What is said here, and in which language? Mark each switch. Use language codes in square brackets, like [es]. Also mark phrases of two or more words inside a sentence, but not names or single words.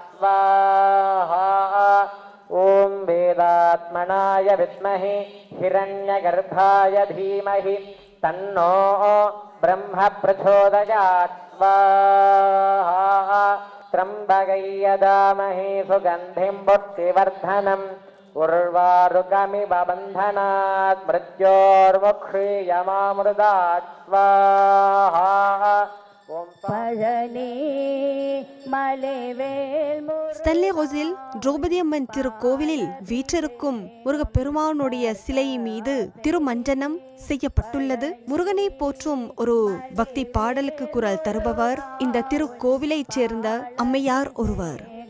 [sa] स्वाहा ओम वेदात्मनाय विद्महे हिरण्यगर्भाय धीमहि तन्नो ब्रह्म प्रचोदयात् स्वाहा त्र्यम्बकै यजामहे सुगन्धिं पुष्टिवर्धनम् उर्वारुकमिव बन्धनात् मृत्योर्मुक्षीयमामृतात् स्वाहा [ta] ஸ்டென்லி ரோஸில் திரௌபதி அம்மன் திருக்கோவிலில் வீற்றிருக்கும் முருகப்பெருமானுடைய சிலை மீது திருமஞ்சனம் செய்யப்பட்டுள்ளது. முருகனை போற்றும் ஒரு பக்தி பாடலுக்கு குரல் தருபவர் இந்த திருக்கோவிலைச் சேர்ந்த அம்மையார் ஒருவர்.